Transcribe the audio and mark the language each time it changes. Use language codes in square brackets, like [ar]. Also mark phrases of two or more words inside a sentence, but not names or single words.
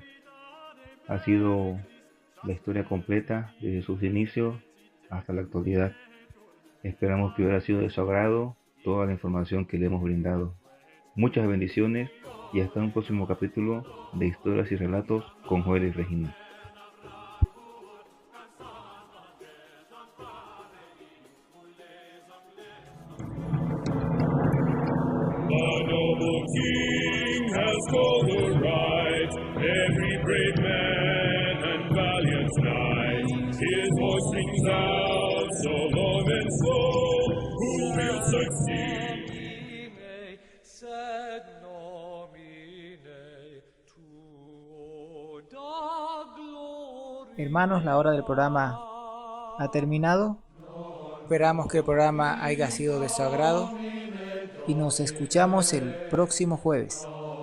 [es] Ha sido la historia completa desde sus inicios hasta la actualidad. Esperamos que hubiera sido de su agrado toda la información que le hemos brindado. Muchas bendiciones y hasta un próximo capítulo de Historias y Relatos con Joel y Regina. [en] The noble king has called aright every brave man and valiant knight. His voice rings out so long and slow, who will succeed? [la] Sed nomine tuo da gloria. [es] Hermanos, la hora del programa ha terminado. Esperamos que el programa haya sido de su agrado y nos escuchamos el próximo jueves.